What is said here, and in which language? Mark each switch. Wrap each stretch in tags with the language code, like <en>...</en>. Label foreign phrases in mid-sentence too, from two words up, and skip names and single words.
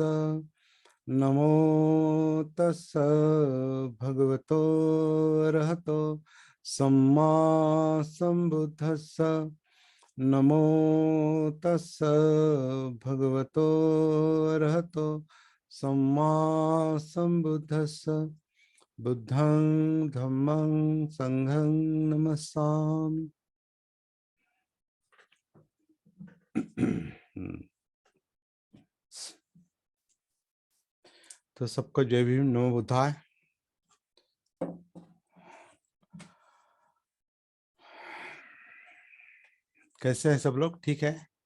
<pi>नमो तस् भगवतो अरहतो सम्मा संबुद्धस्स। नमो तस् भगवतो अरहतो सम्मा संबुद्धस्स। बुद्धं धम्मं संघं नमस्सामि।</pi> <hi>तो सबको जय भीम,</hi> <pi>नमो बुद्धाय।</pi> <hi>कैसे हैं सब लोग? ठीक है?</hi>